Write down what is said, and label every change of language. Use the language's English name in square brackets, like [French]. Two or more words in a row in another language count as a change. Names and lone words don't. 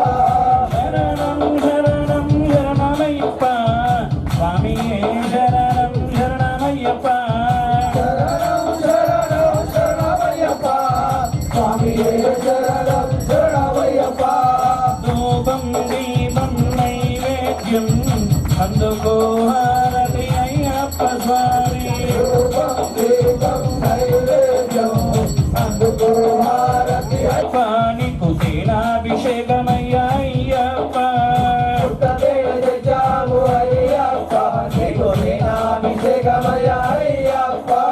[Malayalam] ശരണം ശരണം ശരണമയ്യപ്പാ സ്വാമിയേ ശരണം ശരണമയ്യപ്പാ ശരണം ശരണം ശരണമയ്യപ്പാ സ്വാമിയേ ശരണം ശരണമയ്യപ്പാ [Telugu] ధూపం దీపం నైవేద్యం అందుకో హారతి అయ్యప్ప స్వామి రూపం దీపం నైవేద్యం అందుకో హారతి నీకు తేనాభిషేకమయ్య అయ్యప్ప పుట్టతేన తెచ్చాము అయ్యప్ప నీకు తేనాభిషేకమయ్య అయ్యప్ప